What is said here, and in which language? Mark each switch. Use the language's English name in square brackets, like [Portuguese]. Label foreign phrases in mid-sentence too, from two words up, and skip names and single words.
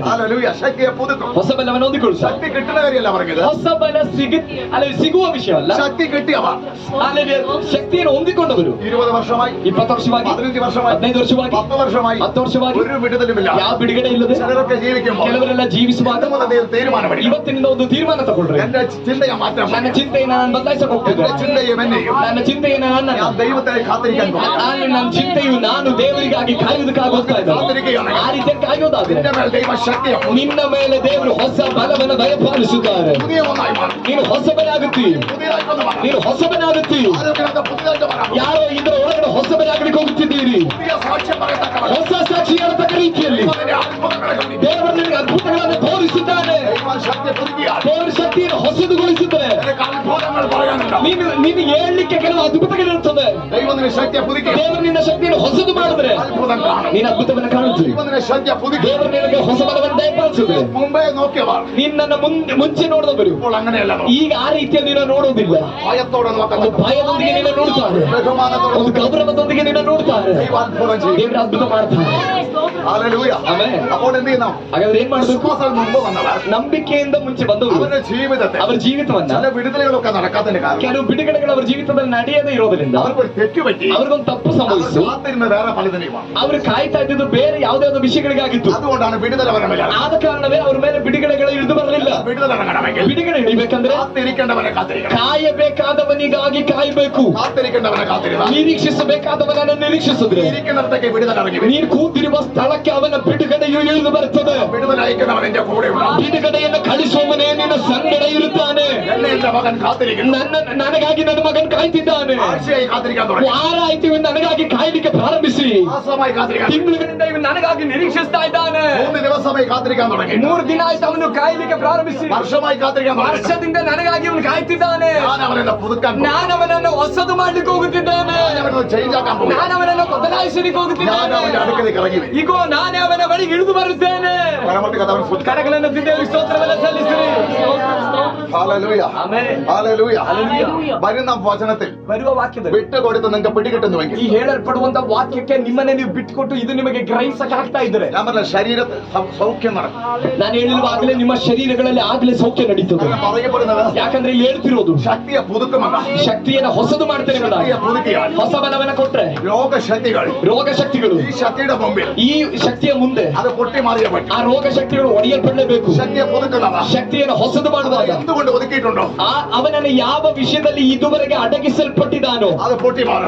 [Malayalam] ഹല്ലേലൂയ. ശക്തിയെ പുതുക്കും. [Kannada] ಹೊಸ ಬಲವನ್ನು ಹೊಂದಿಕೊಳ್ಳುತ್ತಾರೆ. [Malayalam] ശക്തി കിട്ടുന്ന കാര്യമല്ല പറഞ്ഞത്. [Kannada] ಹೊಸ ಬಲ ಸಿಗುವ ವಿಷಯ ಅಲ್ಲ. [Malayalam] ശക്തി കിട്ടിയവ [Kannada] ಅಲ್ಲಿ ಶಕ್ತಿಯನ್ನು ಹೊಂದಿಕೊಂಡವರು [Malayalam] 20 വർഷമായി, [Kannada] 20 ವರ್ಷವಾಗಿ, [Malayalam] 15 വർഷമായി, [Kannada] 15 ವರ್ಷವಾಗಿ, [Malayalam] 10 വർഷമായി [Kannada] 10 ವರ್ಷವಾಗಿ [Malayalam] ഒരു വിടുതലുമില്ല. [Kannada] ಯಾವ ಬಿಡುಗಡೆ ಇಲ್ಲದೆ [Malayalam] ചിലരൊക്കെ ജീവിക്കുമ്പോൾ [Kannada] ಕೆಲವರೆಲ್ಲ ಜೀವಿಸುವಾಗ [Malayalam] തീരുമാനമെടുക്കും. [Kannada] ಇವತ್ತಿನಿಂದ ಒಂದು ತೀರ್ಮಾನ ತಗೊಳ್ರಿ. [Malayalam] എന്റെ ചിന്തയെ മാറ്റാൻ [Kannada] ನನ್ನ ಚಿಂತೆಯನ್ನು ನಾನು ಬದಲಾಯಿಸಕ್ಕೆ ಹೋಗ್ತಿದ್ದೆ. [Malayalam] എന്റെ ചിന്തയും എന്നെയും [Kannada] ನನ್ನ ಚಿಂತೆಯನ್ನು [Malayalam] ഞാൻ [Kannada] ನಾನು [Malayalam] ദൈവത്തെ കാത്തിരിക്കാൻ പോകുന്നു. [Kannada] ನನ್ನ ಚಿಂತೆಯು ನಾನು ದೇವರಿಗಾಗಿ ಕಾಯುವುದಕ್ಕಾಗಿ ಹೋಗ್ತಾ ಇದ್ದೇನೆ. ಆ ರೀತಿ ಕಾಯೋದಾದ್ರೆ [Malayalam] നിന്റെ മേൽ ദൈവശക്തിയെ [Kannada] ನಿನ್ನ ಮೇಲೆ ದೇವರು ಹೊಸ ಬಲವನ್ನು ದಯಪಾಲಿಸುತ್ತಾರೆ. [Malayalam] പുതിയ ഒന്നായി മാറും. [Kannada] ನೀನು ಹೊಸಬನಾಗುತ್ತಿ. [Malayalam] പുതിയതായിട്ടൊന്ന് മാറാം. [Kannada] ನೀನು ಹೊಸಬನಾಗುತ್ತಿ. [Malayalam] ആരോഗ്യത്തെ പുതിയതായിട്ട് മാറാം. [Kannada] ಯಾರೋ ಇದರ ಒಳಗಡೆ ಹೊಸಬನಾಗಲಿಕ್ಕೆ ಹೋಗುತ್ತಿದ್ದೀರಿ. [Malayalam] പുതിയ സാക്ഷ്യം പറയത്തക്കവണ്ണം [Kannada] ಹೊಸ ಸಾಕ್ಷಿ ಹೇಳತಕ್ಕ ರೀತಿಯಲ್ಲಿ [Malayalam] ദൈവത്തിന്റെ അത്ഭുതങ്ങളെ കാണിക്കും. [Kannada] ದೇವರು ನಿನಗೆ ಅದ್ಭುತಗಳನ್ನು ತೋರಿಸಿದ್ದಾನೆ. [Malayalam] ദൈവശക്തി പുതുക്കിയാൽ [Kannada] ದೇವರ ಶಕ್ತಿಯನ್ನು ಹೊಸದುಗೊಳಿಸುತ್ತದೆ. [Malayalam] നിനക്ക് അത്ഭുതങ്ങൾ പറയാനുണ്ടാവും. [Kannada] ನೀನು ಹೇಳಲಿಕ್ಕೆ ಕೆಲವು ಅದ್ಭುತಗಳಿರುತ್ತದೆ. [Malayalam] ദൈവം നിന്റെ ശക്തിയെ പുതുക്കി [Kannada] ದೇವರು ನಿನ್ನ ಶಕ್ತಿಯನ್ನು ಹೊಸದು ಮಾಡಿದ್ರೆ [Malayalam] അത്ഭുതം കാണും. [Kannada] ನೀನು ಅದ್ಭುತವನ್ನು ಕಾಣುತ್ತೀವಿ. [Malayalam] ദൈവം നിന്റെ ശക്തിയെ പുതുക്കി [Kannada] ದೇವರು ನಿನಗೆ ಹೊಸ ಬಲವನ್ನು ದಯಪಾಲಿಸುತ್ತದೆ. [Malayalam] മുമ്പേ നോക്കിയവർ [Kannada] ನಿನ್ನನ್ನು ಮುಂಚೆ ನೋಡಿದವರು [Malayalam] ഇപ്പോൾ അങ്ങനെയല്ല നോക്കും. [Kannada] ಈಗ ಆ ರೀತಿಯಲ್ಲಿ ನೀನು ನೋಡುವುದಿಲ್ಲ. [Malayalam] ഭയത്തോടെ [Kannada] ಒಂದು [Malayalam] നോക്കുന്നത് [Kannada] ಭಯದೊಂದಿಗೆ ನಿನ್ನ ನೋಡ್ತಾರೆ, [Malayalam] ബഹുമാനത്തോടെ [Kannada] ಒಂದು ಗೌರವದೊಂದಿಗೆ ನಿನ್ನ ನೋಡ್ತಾರೆ. [Malayalam] ദൈവം അത്ഭുതം ചെയ്യും. [Kannada] ದೇವರು ಅದ್ಭುತ ಮಾಡ್ತಾರೆ. [Malayalam] ഹല്ലേലൂയ. [Kannada] ಆಮೆನ್. [Malayalam] അപ്പോൾ എന്ത് ചെയ്യണം? [Kannada] ಹಾಗಾದ್ರೆ ಏನ್ ಮಾಡಬೇಕು? [Malayalam] വിശ്വാസം മുമ്പ് വന്നവർ [Kannada] ನಂಬಿಕೆಯಿಂದ ಮುಂಚೆ ಬಂದವರು [Malayalam] അവരുടെ ജീവിതത്തെ [Kannada] ಅವರ ಜೀವಿತವನ್ನ [Malayalam] ചില വിടുതലുകളൊക്കെ നടക്കാത്തതിന്റെ കാരണം [Kannada] ಕೆಲವು ಬಿಡುಗಡೆಗಳು ಅವರ ಜೀವಿತದಲ್ಲಿ ನಡೆಯದೇ ಇರೋದ್ರಿಂದ [Malayalam] അവർക്കൊരു തെറ്റ് പറ്റി. [Kannada] ಅವ್ರಿಗೊಂದು ತಪ್ಪು ಸಂಭವಿಸಿತು. [Malayalam] കാത്തിരുന്ന വേറെ പലതിനെയുമാണ്. [Kannada] ಅವರು ಕಾಯ್ತಾ ಇದ್ದಿದ್ದು ಬೇರೆ ಯಾವುದಾದ್ರು ವಿಷಯಗಳಿಗಾಗಿತ್ತು. [Malayalam] അതുകൊണ്ടാണ് വിടുതല വരമില്ല. [Kannada] ಆದ ಕಾರಣವೇ ಅವ್ರ ಮೇಲೆ ಬಿಡುಗಡೆಗಳು ಇಳಿದು ಬರಲಿಲ್ಲ. [Malayalam] വിടുതല ഇറങ്ങണമെങ്കിൽ [Kannada] ಬಿಡುಗಡೆ ಇಳಿಬೇಕಂದ್ರೆ [Malayalam] കാത്തിരിക്കേണ്ടവനെ കാത്തിരിക്കണം. [Kannada] ಕಾಯಬೇಕಾದವನಿಗಾಗಿ ಕಾಯಬೇಕು. [Malayalam] കാത്തിരിക്കേണ്ടവനെ കാത്തിരുന്ന [Kannada] ನಿರೀಕ್ಷಿಸಬೇಕಾದವನನ್ನು ನಿರೀಕ್ಷಿಸಿದ್ರೆ [Malayalam] ഇരിക്കുന്നിടത്തേക്ക് വിടുതല ഇറങ്ങി വരും. [Kannada] ನೀನು ಕೂತಿರುವ ಸ್ಥಳಕ್ಕೆ ಅವನ ಬಿಡುಗಡೆಯು ಇಳಿದು ಬರುತ್ತದೆ. [Malayalam] വിടുതല അയക്കുന്നവൻ എന്റെ കൂടെ ഉണ്ടാവും. [Kannada] ಬಿಡುಗಡೆಯನ್ನು ಕಳಿಸುವವನೇ ನಿನ್ನ ಸಂಗಡ ಇರುತ್ತಾನೆ. [Malayalam] എന്നെ എന്റെ മകൻ കാത്തിരിക്കുന്നു. [Kannada] ನನಗಾಗಿ ನನ್ನ ಮಗನ್ ಕಾಯ್ತಿದ್ದಾನೆ. [Malayalam] ആഴ്ചയായി കാത്തിരിക്കാൻ തുടങ്ങി. [Kannada] ವಾರ ಆಯ್ತು ಇವನು ನನಗಾಗಿ ಕಾಯ್ಲಿಕ್ಕೆ ಪ್ರಾರಂಭಿಸಿ. [Malayalam] മാസമായി കാത്തിരിക്കാൻ. [Kannada] ತಿಂಗಳಿಂದ ಇವನು ನನಗಾಗಿ ನಿರೀಕ್ಷಿಸ್ತಾ ಇದ್ದಾನೆ. [Malayalam] 3 ദിവസമായി കാത്തിരിക്കാൻ തുടങ്ങി. [Kannada] 3 ದಿನ ಆಯ್ತು ಅವನು ಕಾಯ್ಲಿಕ್ಕೆ ಪ್ರಾರಂಭಿಸಿ. [Malayalam] വർഷമായി കാത്തിരിക്കാൻ തുടങ്ങി. [Kannada] ವರ್ಷದಿಂದ ನನಗಾಗಿ ಇವನು ಕಾಯ್ತಿದ್ದಾನೆ. [Malayalam] ഞാൻ അവനെ പുതുക്കാൻ പോകുന്നു. [Kannada] ನಾನು ಅವನನ್ನು ಹೊಸದು ಮಾಡ್ಲಿಕ್ಕೆ ಹೋಗುತ್ತಿದ್ದಾನೆ. [Malayalam] ഞാൻ അവനെ ചേഞ്ച് ആക്കാൻ പോകുന്നു. [Kannada] ನಾನು ಅವನನ್ನು ಬದಲಾಯಿಸಲಿಕ್ಕೆ [Malayalam] ഞാൻ [Kannada] ಹೋಗುತ್ತಿದ್ದಾನೆ. [Malayalam] അവന്റെ അടുക്കലേക്ക് ഇറങ്ങി വരും. [Kannada] ಈಗೋ ನಾನೇ ಅವನ ಬಳಿಗೆ ಇಳಿದು ಬರುತ್ತೇನೆ. [Malayalam] പരമത്തിൽ കഥവൻ സ്തുതിക്കണം. [Kannada] ಕರಗಳನ್ನು ದೇವರಿಗೆ ಸ್ತೋತ್ರವನ್ನು ಸಲ್ಲಿಸಿರಿ. [Malayalam] ഹല്ലേലൂയ. [Kannada] ಆಮೆನ್. [Malayalam] ഹല്ലേലൂയ. ഹല്ലേലൂയ. വരുന്ന വചനത്തിൽ [Kannada] ಬರುವ ವಾಕ್ಯದಲ್ಲಿ [Malayalam] വിട്ടുകൊടുത്ത് നിങ്ങൾക്ക് പിടികിട്ടുന്നുവെങ്കിൽ [Kannada] ಈ ಹೇಳಲ್ಪಡುವಂತ ವಾಕ್ಯಕ್ಕೆ ನಿಮ್ಮನ್ನೇ ನೀವು ಬಿಟ್ಟುಕೊಟ್ಟು ಇದು ನಿಮಗೆ ಗ್ರಹಿಸಕ್ಕೆ ಆಗ್ತಾ ಇದ್ರೆ [Malayalam] ഞാൻ പറഞ്ഞ ശരീരത്തിൽ സൗഖ്യം നടക്കും. [Kannada] ನಾನು ಹೇಳಿರುವಾಗಲೇ ನಿಮ್ಮ ಶರೀರಗಳಲ್ಲಿ ಆಗ್ಲೇ ಸೌಖ್ಯ ನಡೀತದೆ. [Malayalam] അങ്ങനെ പറയപ്പെടുന്നത് [Kannada] ಯಾಕಂದ್ರೆ ಇಲ್ಲಿ ಹೇಳ್ತಿರೋದು [Malayalam] ശക്തിയെ പുതുക്കുമെന്ന. [Kannada] ಶಕ್ತಿಯನ್ನು ಹೊಸದು ಮಾಡ್ತೇನೆ ಎಂಬುದಾಗಿ. [Malayalam] ശക്തിയെ പുതുക്കിയാൽ [Kannada] ಹೊಸ ಬಲವನ್ನ ಕೊಟ್ರೆ [Malayalam] രോഗശക്തികൾ [Kannada] ರೋಗ ಶಕ್ತಿಗಳು [Malayalam] ഈ ശക്തിയുടെ മുമ്പിൽ [Kannada] ಈ ಶಕ್ತಿಯ ಮುಂದೆ [Malayalam] അത് പൊട്ടി മാറിയേ പറ്റും. [Kannada] ಆ ರೋಗ ಶಕ್ತಿಗಳು ಒಡೆಯಲ್ಪಡಲೇಬೇಕು. [Malayalam] ശക്തിയെ പുതുക്കുന്നവ [Kannada] ಶಕ್ತಿಯನ್ನು ಹೊಸದು ಮಾಡುವಾಗ [Malayalam] എന്തുകൊണ്ട് ഒതുക്കിയിട്ടുണ്ടോ [Kannada] ಅವನನ್ನು ಯಾವ ವಿಷಯದಲ್ಲಿ ಇದುವರೆಗೆ ಅಡಗಿಸಲ್ಪಟ್ಟಿದ್ದಾನೋ [Malayalam] അത് പൊട്ടി മാറും.